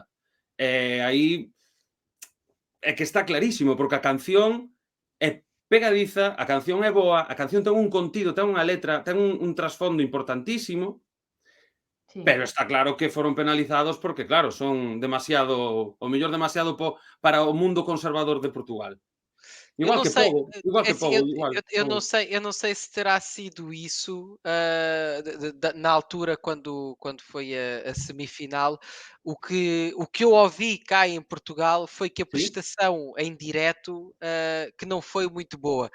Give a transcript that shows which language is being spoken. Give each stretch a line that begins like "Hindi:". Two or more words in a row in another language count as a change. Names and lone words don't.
Galician: Aí é que está clarísimo, porque a canción é pegadiza, a canción é boa, a canción ten un contido, ten unha letra, ten un trasfondo importantísimo, pero está claro que foron penalizados porque, claro, son demasiado, o mellor demasiado para o mundo conservador de Portugal. Igual que Pogo.
Portuguese: Eu não sei se terá sido isso na altura quando foi a semifinal. O que eu ouvi cá em Portugal foi que a prestação em direto que não foi muito boa.